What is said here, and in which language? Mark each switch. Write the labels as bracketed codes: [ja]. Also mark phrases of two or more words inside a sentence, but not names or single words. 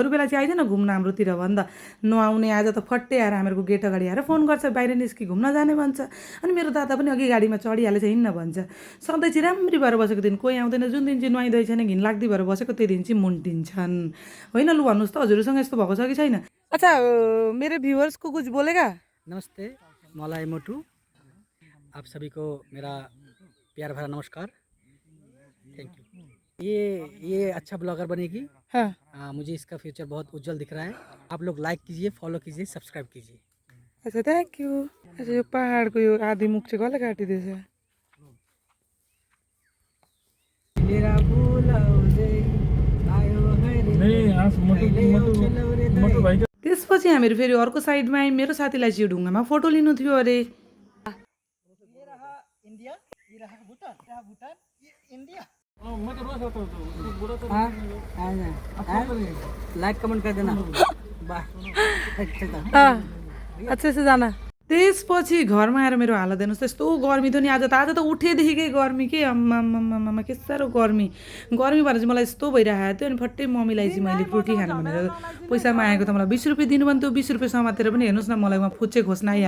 [ne] अरू बेला चाहिँ आइदैन घुम्न हाम्रोतिर भन्दा नआउने, आज त फट्टै आएर हामीहरूको गेट अगाडि आएर फोन गर्छ, बाहिर निस्कि घुम्न जाने भन्छ। अनि मेरो दादा पनि अघि गाडीमा चढिहालेछ, हिँड्न भन्छ। सधैँ चाहिँ राम्री भएर बसेको दिन कोही आउँदैन, जुन दिन चाहिँ नुहाइँदै छैन घिनलाग्दी भएर बसेको त्यो दिन चाहिँ मुन्टिन्छन्। होइन लु भन्नुहोस् त, हजुरसँग यस्तो भएको छ कि छैन? [hi] अच्छा, मेरो भ्युवर्स को कुछ बोलेगा? [ne] नमस्ते, मलाई मोटू। [hi] आप सभी को मेरा प्यार भरा नमस्कार। [en] thank you. [hi] ये अच्छा ब्लॉगर बनेगी। हाँ। मुझे इसका फ्यूचर बहुत उज्जवल दिख रहा है। आप लोग लाइक कीजिए, फॉलो कीजिए, सब्सक्राइब कीजिए। अच्छा, [en] thank you. [ne] अच्छा, यो पहाडको यो आधी मुख चाहिँ कसले काटिदिएछ? त्यसपछि हामीहरू फेरि अर्को साइडमा आयौँ। मेरो साथीलाई चाहिँ यो ढुङ्गामा फोटो लिनु थियो अरे। [hi] लाइक कमेंट कर देना। अच्छा से जाना। [ne] त्यसपछि घरमा आएर मेरो हालत हेर्नुहोस् त, यस्तो गर्मी थियो नि आज त उठेदेखिकै गर्मी के, आम्मामामा के साह्रो गर्मी भएर चाहिँ मलाई यस्तो भइरहेको थियो। अनि फट्टै मम्मीलाई चाहिँ मैले फ्रुटी खानु भनेर पैसा मागेको त मलाई 20 रुपियाँ दिनु भने त्यो 20 रुपियाँ समातेर पनि हेर्नुहोस् न, मलाई उहाँ फुच्चे खोज्न आइहाल्यो।